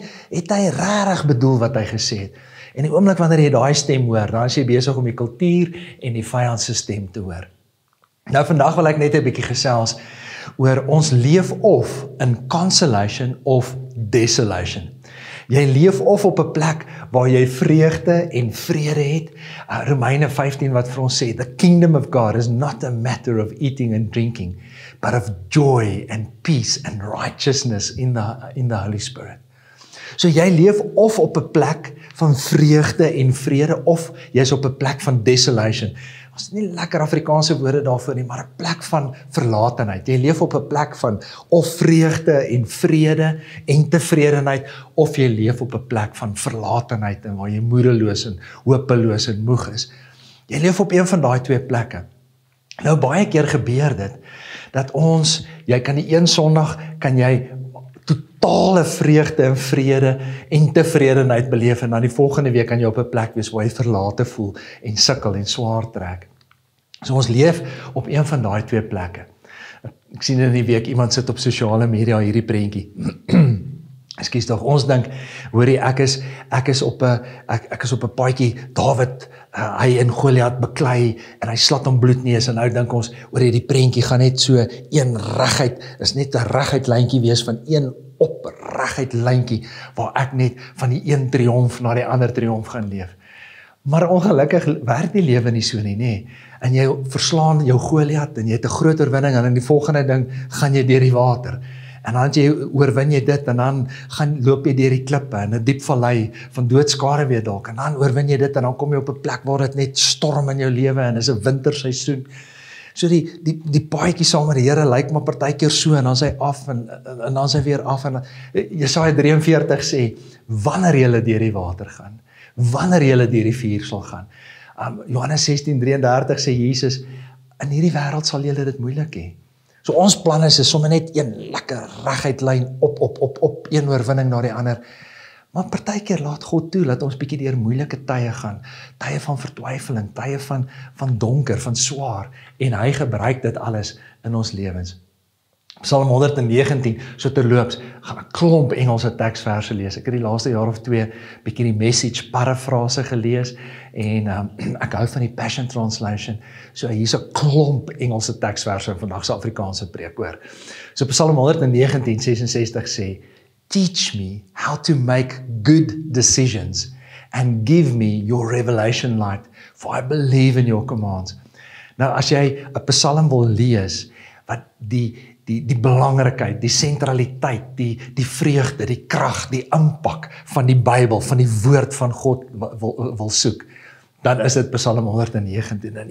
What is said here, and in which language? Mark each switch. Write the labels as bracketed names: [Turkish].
[Afrikaans] Het hy regtig bedoel wat hy gesê het? En die oomblik wanneer jy daai stem hoor, dan is jy besig om die kultuur en die vyand se stem te hoor. Nou vandag wil ek net 'n bietjie gesels oor ons leef of [English] in cancellation of desolation. [Afrikaans] Jy leef of op 'n plek waar jy vreugde en vrede het. Romeine 15 wat vir ons sê, [English] the kingdom of God is not a matter of eating and drinking, but of joy and peace and righteousness in the Holy Spirit. [Afrikaans] So jy leef of op 'n plek van vreugde en vrede, of jy's op 'n plek van desolation. Ons het nie lekker Afrikaanse woorde daarvoor nie, maar 'n plek van verlatenheid. Jy leef op 'n plek van of vreugde en vrede en tevredenheid, of jy leef op 'n plek van verlatenheid en waar jy moedeloos en hopeloos en moeg is. Jy leef op een van daai 2 plekke. Nou baie keer gebeur dit, dat jy kan die een Sondag, kan jy totale vreugde en vrede en tevredenheid beleef, en dan die volgende week kan jy op 'n plek wees waar jy verlate voel en sukkel en swaar trek. So ons leef op een van daai 2 plekke. Ek sien in die week iemand sit op sosiale media hierdie prentjie. Ekskuus tog, ons dink, hoorie, ek is op 'n paadjie, Dawid, hy en Goliat beklei, en hy slat hom bloedneus, en nou dink ons, hoorie, die prentjie gaan net so een reguit, is net 'n reguit lyntjie wees van een opreguit lyntjie, waar ek net van die een triomf na die ander triomf gaan leef. Maar ongelukkig werk die lewe nie so nie, nê? En jy verslaan jou Goliat, en jy het 'n groot oorwinning, en in die volgende ding gaan jy deur die water. En dan oorwin jy dit, en dan loop jy deur die klippe, in 'n diep vallei van doodskare weer dalk, en dan oorwin jy dit, en dan kom jy op 'n plek waar dit net storm in jou lewe, en is 'n winterseisoen. So die paadjie saam met die Here lyk maar partykeer so, en dan is hy af, en dan is hy weer af, en Jesaja 43 sê, wanneer julle deur die water gaan, wanneer julle deur die vuur sal gaan. Johannes 16:33 sê Jesus, in hierdie wêreld sal julle dit moeilik hê. So ons plan is sommer net een lekker reguit lyn op, een oorwinning na die ander. Maar partykeer laat God toe, laat ons bietjie deur moeilike tye gaan, tye van vertwyfeling, tye van donker, van swaar, en hy gebruik dit alles in ons lewens. Psalm 119, so terloops, gaan 'n klomp Engelse teksverse lees. Ek het die laaste jaar of 2 bietjie die Message parafrase gelees, en ek hou van die Passion Translation, so hier's 'n klomp Engelse teksverse in vandag se Afrikaanse preek hoor. So Psalm 119:66 sê, [English] teach me how to make good decisions and give me your revelation light, for I believe in your commands. [Afrikaans] Nou as jy 'n psalm wil lees, wat die belangrikheid, die sentraliteit, die vreugde, die krag, die impak van die Bybel, van die woord van God wil soek, dan is dit Psalm 119.